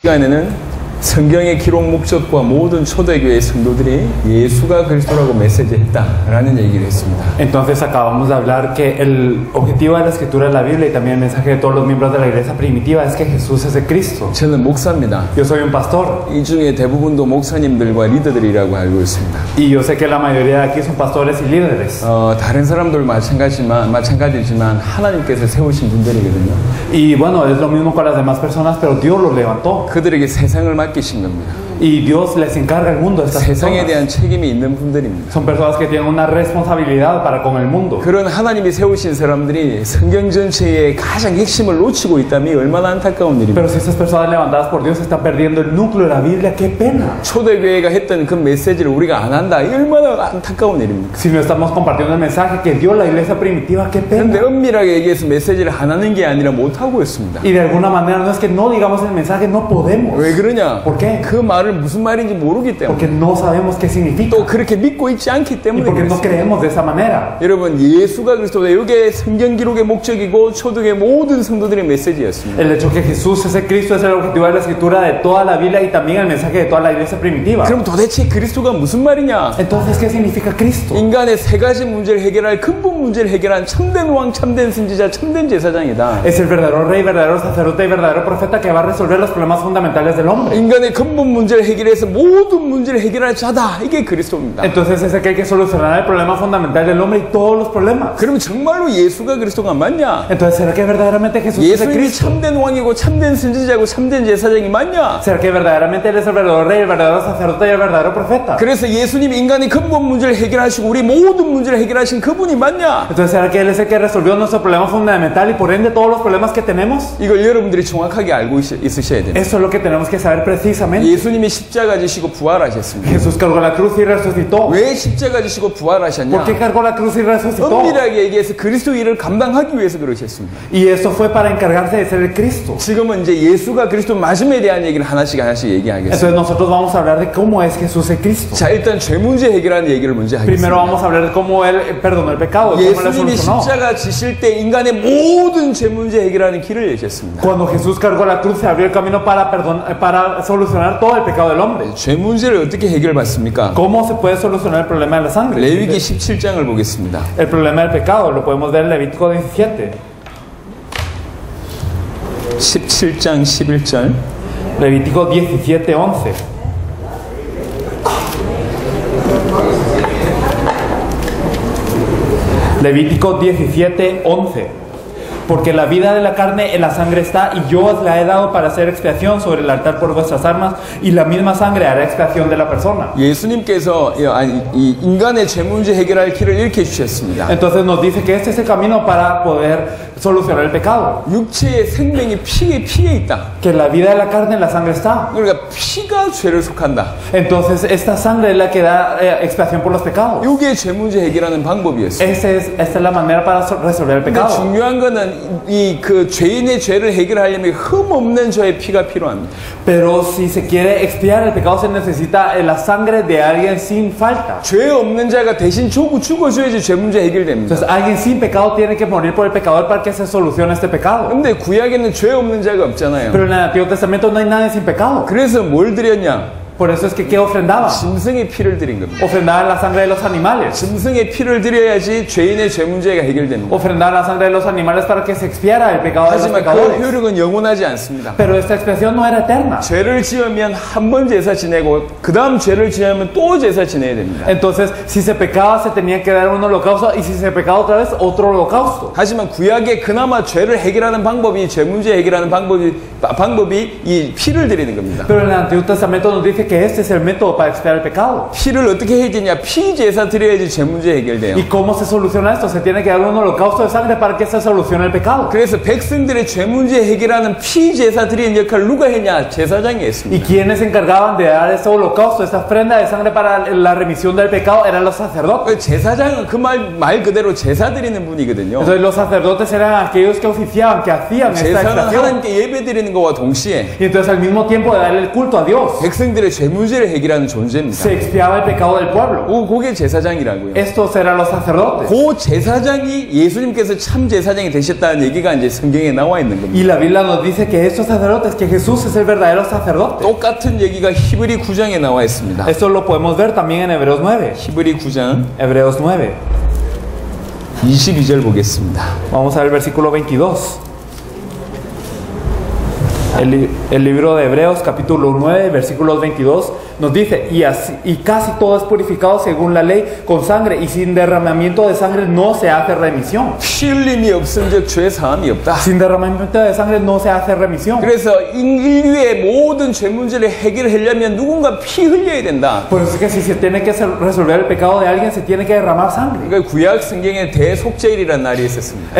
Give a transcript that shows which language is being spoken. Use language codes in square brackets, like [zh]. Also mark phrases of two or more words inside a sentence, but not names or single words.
[ko] 시간에는 성경의 기록 목적과 모든 초대교회 성도들이 예수가 그리스도라고 메시지했다라는 얘기를 했습니다. [es] Entonces acabamos de hablar que el objetivo de la escritura de la Biblia y también el mensaje de todos los miembros de la iglesia primitiva es que Jesús es el Cristo. [ko] 저는 목사입니다. [es] Yo soy un pastor. [ko] 이 중에 대부분도 목사님들과 리더들이라고 알고 있습니다. [es] Y yo sé que la mayoría de aquí son pastores y líderes. [ko] 다른 사람들 마찬가지지만 하나님께서 세우신 분들이거든요. [es] Y bueno, es lo mismo con las demás personas, pero Dios los levantó. [ko] 그들에게 세상을 맡기신 겁니다. [es] Y Dios les encarga el mundo a estas [ko] 세상에 [es] personas. [ko] 대한 책임이 있는 분들입니다. [es] Son personas que tienen una responsabilidad para con el mundo. [ko] 그런 하나님이 세우신 사람들이 성경 전체의 가장 핵심을 놓치고 있다니 얼마나 안타까운 일입니다. [es] Pero si estas personas levantadas por Dios están perdiendo el núcleo de la Biblia, qué pena. [ko] 초대교회가 했던 그 메시지를 우리가 안 한다. 얼마나 안타까운 일입니까? [es] Si no estamos compartiendo el mensaje que dio la iglesia primitiva, qué [ko] 그런데 [es] pena. [ko] 엄밀하게 얘기해서 메시지를 안 하는 게 아니라 못 하고 있습니다. [es] Y de alguna manera no es que no digamos el mensaje, no podemos. [ko] 왜 그러냐? [es] ¿Por qué? [ko] 그 말을 무슨 말인지 모르기 때문에. [es] Porque no sabemos qué significa. [ko] 또 그렇게 믿고 있지 않기 [es] Y [ko] 때문에. [es] porque no creemos de esa manera. [ko] 여러분, 예수가 그리스도다. 이게 성경 기록의 목적이고 초대교회 모든 성도들의 메시지였습니다. [es] El hecho que Jesús es el Cristo es el objetivo de la escritura de toda la Biblia y también el mensaje de toda la iglesia primitiva. [ko] 그럼 도대체 그리스도가 무슨 말이냐? [es] Entonces, ¿qué significa Cristo? [ko] 인간의 세 가지 문제를 해결할 근본 문제를 해결한 참된 왕, 참된 선지자, 참된 제사장이다. [es] Es el verdadero rey, verdadero sacerdote y verdadero profeta que va a resolver los problemas fundamentales del hombre. [ko] 인간의 근본 문제를 해결해서 모든 문제를 해결할 자다. 이게 그리스도입니다. [es] Entonces es aquel que solucionará el problema fundamental del hombre y todos los problemas. [ko] 그럼 정말로 예수가 그리스도가 맞냐? [es] Entonces, ¿será que verdaderamente Jesús es el [ko] 예수님이 [es] Cristo? [ko] 참된 왕이고 참된 선지자고 참된 제사장이 맞냐? [es] ¿Será que verdaderamente Él es el verdadero rey, el verdadero sacerdote y el verdadero profeta? [ko] 그래서 예수님이 인간의 근본 문제를 해결하시고 우리 모든 문제를 해결하신 그분이 맞냐? [es] Entonces, ¿será que Él es el que resolvió nuestro problema fundamental y por ende todos los problemas que tenemos? [ko] 이걸 여러분들이 정확하게 알고 있으셔야 됩니다. [es] Eso es lo que tenemos que saber precisamente. [ko] 예수님이 십자가 지시고 부활하셨습니다. [es] Jesús cargó la cruz y resucitó. [ko] 왜 십자가 지시고 부활하셨냐? [es] ¿Por qué cargó la cruz y resucitó? [ko] 엄밀하게 얘기해서 그리스도 일을 감당하기 위해서 그러셨습니다. [es] Y eso fue para encargarse de ser el Cristo. [ko] 지금은 이제 예수가 그리스도 맞음에 대한 얘기를 하나씩 얘기하겠습니다. [es] Entonces nosotros vamos a hablar de cómo es Jesús el Cristo. [ko] 자, 일단 죄 문제 해결하는 얘기를 먼저 하겠습니다. [es] Primero vamos a hablar de cómo Él perdonó el pecado, cómo Él [ko] 예수님이 [es] solucionó. [ko] 십자가 지실 때 인간의 모든 죄 문제 해결하는 길을 여셨습니다. [es] Cuando Jesús cargó la cruz se abrió el camino para solucionar todo el pecado del hombre. [ko] 죄 문제를 어떻게 해결받습니까? [es] ¿Cómo se puede solucionar el problema de la sangre? [ko] 레위기 17장을 보겠습니다. [es] El problema del pecado lo podemos ver en Levítico 17. [ko] 17장 11절. [es] Levítico 17:11. Levítico 17:11. Porque la vida de la carne en la sangre está, y yo os la he dado para hacer expiación sobre el altar por vuestras armas, y la misma sangre hará expiación de la persona. [ko] 예수님께서 이 인간의 죄 문제 해결할 길을 이렇게 주셨습니다. [es] Entonces nos dice que este es el camino para poder solucionar el pecado. [ko] 육체의 생명이 피에 있다. [es] Que la vida de la carne en la sangre está. [ko] 그러니까 피가 죄를 속한다. [es] Entonces esta sangre es la que da expiación por los pecados. [ko] 이게 죄 문제 해결하는 방법이었어요. [es] Esta es la manera para resolver el [ko] 근데 [es] pecado. [ko] 중요한 거는 이 그 죄인의 죄를 해결하려면 흠 없는 저의 피가 필요합니다. [es] Pero si se quiere expiar el pecado se necesita la sangre de alguien sin falta. [ko] 죄 없는 자가 대신 죽어줘야지 죄 문제 해결됩니다. [es] Entonces alguien sin pecado tiene que morir por el pecador para que se solucione este pecado. [ko] 근데 구약에는 죄 없는 자가 없잖아요. [es] Pero en el Antiguo Testamento no hay nadie sin pecado. [ko] 그래서 뭘 드렸냐? [es] Por eso es que ¿qué ofrendaban? [ko] 짐승의 피를 드린 겁니다. [es] Ofrendaban la sangre de los animales. [ko] 짐승의 피를 드려야지 죄인의 죄 문제가 해결됩니다. [es] Ofrendaban la sangre de los animales para que se expiara el pecado de los [ko] 하지만 그 [es] pecadores. [ko] 효력은 영원하지 않습니다. [es] Pero esta expiación no era eterna. [ko] 죄를 지으면 한 번 제사 지내고 그 다음 죄를 지으면 또 제사 지내야 됩니다. [es] Entonces, si se pecaba, se tenía que dar un holocausto, y si se pecaba otra vez, otro holocausto. [ko] 하지만 구약에 그나마 죄를 해결하는 방법이 죄 문제 해결하는 방법이 이 피를 드리는 겁니다. [es] Pero en el Antiguo Testamento nos dice que este es el método para expiar el pecado. [ko] 피를 어떻게 해야 되냐? 피 제사 드려야지 죄 문제 해결돼요. [es] ¿Y cómo se soluciona esto? Se tiene que dar un holocausto de sangre para que se solucione el pecado. [ko] 그래서 백성들의 죄 문제 해결하는 피 제사 드리는 역할을 누가 했냐? 제사장이 [es] ¿Y [ko] 했습니다. [es] quiénes se encargaban de dar ese holocausto, esta ofrenda de sangre para la remisión del pecado? Eran los sacerdotes. [ko] 제사장은 그 말 그대로 제사 드리는 분이거든요. [es] Entonces los sacerdotes eran aquellos que oficiaban, que hacían esta [ko] 제사는 [es] expiación. [ko] 하나님께 예배 드리는 것과 동시에 [es] Y entonces al mismo tiempo de darle el culto a Dios, [ko] 백성들의 죄 문제를 해결하는 존재입니다. [es] se expiaba el pecado del pueblo. [ko] 그게 제사장이라고요. [es] Estos eran los sacerdotes. [ko] 그 제사장이 예수님께서 참 제사장이 되셨다는 얘기가 이제 성경에 나와 있는 겁니다. [es] Y la Biblia nos dice que estos sacerdotes, que Jesús es el verdadero sacerdote. [ko] 똑같은 얘기가 히브리 9장에 나와 있습니다. [es] Esto lo podemos ver también en Hebreos 9. [ko] 히브리 9장 [es] Hebreos 9. [ko] 22절 보겠습니다. [es] Vamos a ver el versículo 22. El libro de Hebreos, capítulo 9, versículos 22, nos dice, y casi todo es purificado según la ley con sangre, y sin derramamiento de sangre no se hace remisión. [ko] 피 흘림이 없은즉 죄 사함이 없다. [es] Sin derramamiento de sangre no se hace remisión. [ko] 그래서 인류의 모든 죄 문제를 해결하려면 누군가 피 흘려야 된다. [es] Por eso es que si se tiene que resolver el pecado de alguien, se tiene que derramar sangre. [ko] 그러니까 구약 성경에 대속죄일이라는 날이 있었습니다.